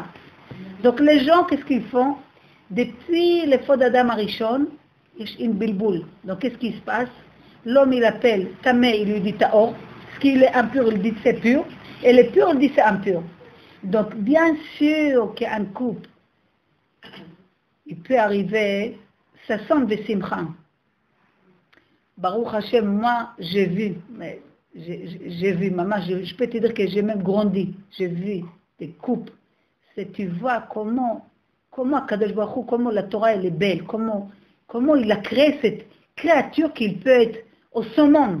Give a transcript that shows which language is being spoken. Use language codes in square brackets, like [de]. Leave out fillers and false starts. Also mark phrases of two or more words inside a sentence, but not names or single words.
[fr] Donc les gens, qu'est-ce qu'ils font? Depuis les faux d'Adam Arishon, il y a une bilboul. Donc qu'est-ce qui se passe? L'homme, il appelle Tamé, il lui dit Taor. Ce qu'il est impur, il dit c'est pur. Et le pur, il dit c'est impur. Donc bien sûr qu'un couple, il peut arriver, ça sonne de simcha. [he] ברוך השם, [fr] moi, j'ai vu, maman, je peux te dire que j'ai même grandi. J'ai vu des couples. C'est, tu vois comment Kadosh Baruch Hu, comment la Torah elle est belle, comment il a créé cette créature qu'il peut être au summum.